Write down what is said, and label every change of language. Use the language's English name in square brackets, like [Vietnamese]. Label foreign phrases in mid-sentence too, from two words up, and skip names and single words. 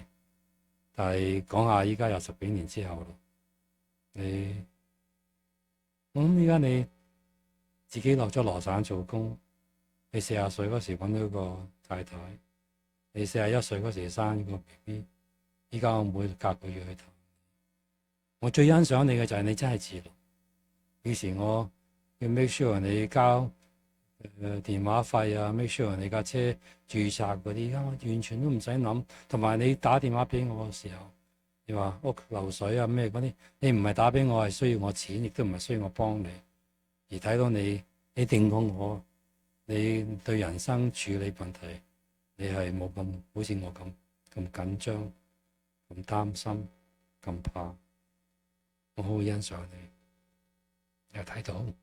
[Cantonese] 但係講下依家有10幾年之後咯，我諗依家你自己落咗羅省做工，你40歲嗰時揾到個太太，你41歲嗰時生個 BB， 依家我每隔個月去睇。我最欣賞你嘅就係你真係自律，以前我要 [English] make sure [Cantonese] 你交電話費啊 ， [English] make sure [Cantonese] 你架車註冊嗰啲，我完全都唔使諗。同埋你打電話俾我嘅時候，你話屋漏水啊咩嗰啲，你唔係打俾我係需要我錢，亦都唔係需要我幫你，而睇到你定過我，你對人生處理問題，你係冇咁好似我咁緊張、咁擔心、咁怕，我好欣賞你，又睇到。